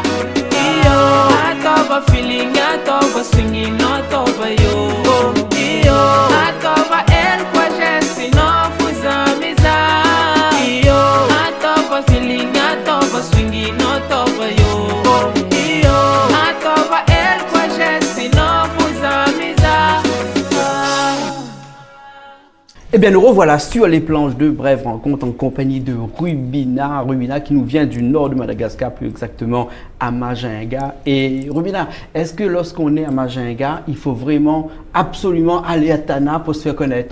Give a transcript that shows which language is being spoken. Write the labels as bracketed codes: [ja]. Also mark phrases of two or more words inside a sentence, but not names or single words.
[fr] Iyo, atova feeling, atova swinging, atova yo. Iyo, atova el kwa jesi no fuzamiza. Iyo, atova feeling, atova swinging, atova yo. Iyo, atova el kwa jesi no fuzamiza. Eh bien, nous revoilà sur les planches de Brève Rencontre en compagnie de Rubina. Rubina qui nous vient du nord de Madagascar, plus exactement à Majinga. Et Rubina, est-ce que lorsqu'on est à Majinga, il faut vraiment absolument aller à Tana pour se faire connaître?